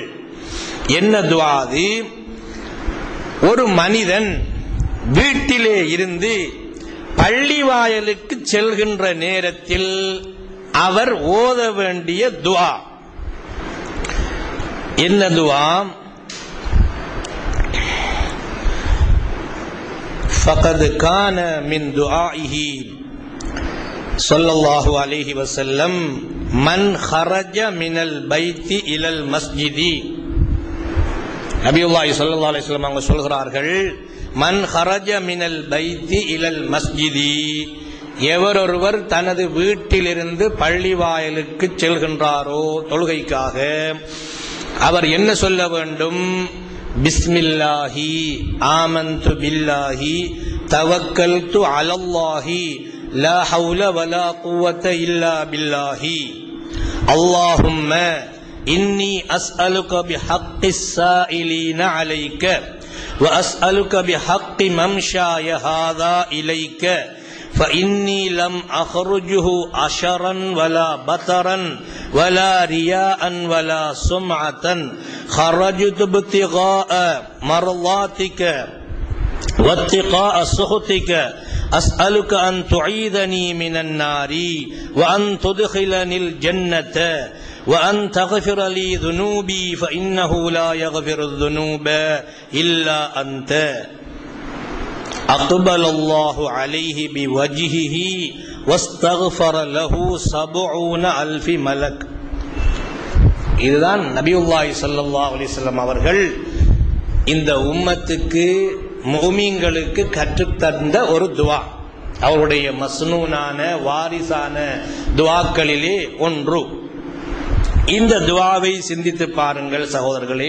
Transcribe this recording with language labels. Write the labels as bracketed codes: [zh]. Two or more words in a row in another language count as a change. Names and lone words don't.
[ta] என்ன துஆ அது? ஒரு மனிதன் வீட்டிலே இருந்து பள்ளிவாயலுக்கு செல்கின்ற நேரத்தில் அவர் ஓத வேண்டிய துஆ என்ன துஆ? [ar] فقد كان من دعائه صلى الله عليه وسلم من خرج من البيت الى المسجد. [ta] நபியுல்லாஹி [ar] صلى الله عليه وسلم [ta] அவங்க சொல்கிறார்கள், [ar] من خرج من البيت إلى المسجد, [ta] எவரொருவர் தனது வீட்டிலிருந்து பள்ளிவாயலுக்கு செல்கின்றாரோ தொழுகைக்காக, அவர் என்ன சொல்ல வேண்டும்? [ar] بسم الله آمنت بالله توكلت على الله لا حول ولا قوة إلا بالله اللهم إني أسألك بحق السائلين عليك وأسألك بحق ممشاي هذا إليك فإني لم أخرجه عشرا ولا بطرا ولا رياء ولا سمعة خرجت ابتغاء مرضاتك واتقاء سخطك أسألك أن تعيذني من النار وأن تدخلني الجنة وأن تغفر لي ذنوبي فإنه لا يغفر الذنوب إلا أنت أقبل الله عليه بوجهه واستغفر له 70,000 ملك. [ta] இதுதான் நபியுல்லாஹி [ar] صلى الله عليه وسلم [ta] அவர்கள் இந்த உம்மத்துக்கு முஃமின்களுக்கு கற்றுத்தந்த ஒரு துஆ. அவருடைய மஸ்னூனான வாரிசான துஆக்களிலே ஒன்று. இந்த துஆவை சிந்தித்து பாருங்கள் சகோதரர்களே.